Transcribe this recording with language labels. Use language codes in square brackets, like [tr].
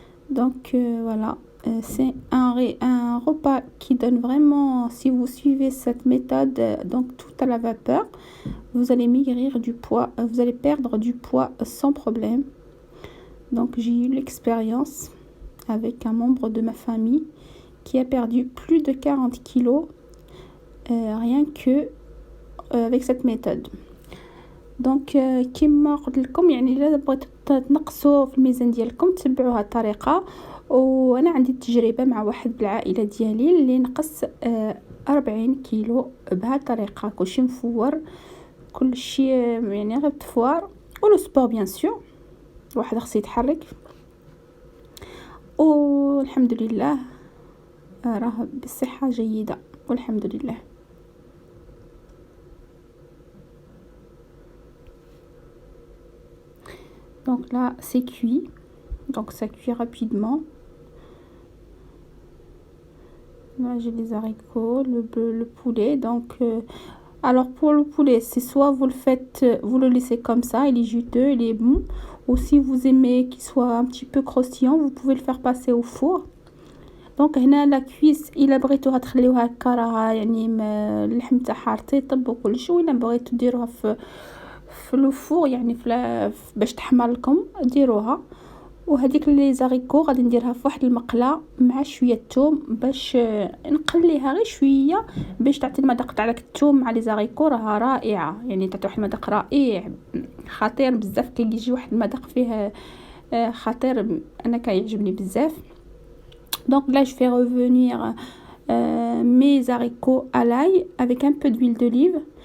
[fr] Donc voilà, c'est un repas qui donne vraiment, si vous suivez cette méthode, donc tout à la vapeur, vous allez maigrir du poids, vous allez perdre du poids sans problème. Donc j'ai eu l'expérience avec un membre de ma famille qui a perdu plus de 40 kilos rien que avec cette méthode. [ar] دونك كيما قلت لكم، يعني الا بغيتو تنقصوا في الميزان ديالكم تبعوا هذه الطريقه وانا عندي تجربه مع واحد بالعائله ديالي اللي نقص 40 كيلو بهذه الطريقه. كلشي مفور، كلشي يعني غير تفوار ولو سبور بيان سور. الواحد خصو يتحرك والحمد لله راه بصحه جيده والحمد لله. [fr] Donc là c'est cuit, donc ça cuit rapidement. Là j'ai les haricots, le poulet. Donc alors pour le poulet, c'est soit vous le faites, vous le laissez comme ça, il est juteux, il est bon, ou si vous aimez qu'il soit un petit peu croustillant, vous pouvez le faire passer au four. [ar] دونك هنا لا كويس الا بغيتوها تخليوها هكا راه يعني اللحم تاعها رطيب وكلشي، ولا بغيتو ديروها في لو فور يعني باش تحمر لكم ديروها. وهذيك لي زاريكو غادي نديرها في واحد المقله مع شويه الثوم باش نقليها غير شويه باش تعطي المذاق تاع داك الثوم مع لي زاريكو، راها رائعه يعني تعطي واحد المذاق رائع خطير بزاف. كيجي واحد المذاق فيه خطير، انا كيعجبني بزاف. [fr] Donc là, je fais revenir mes haricots à l'ail avec un peu d'huile d'olive.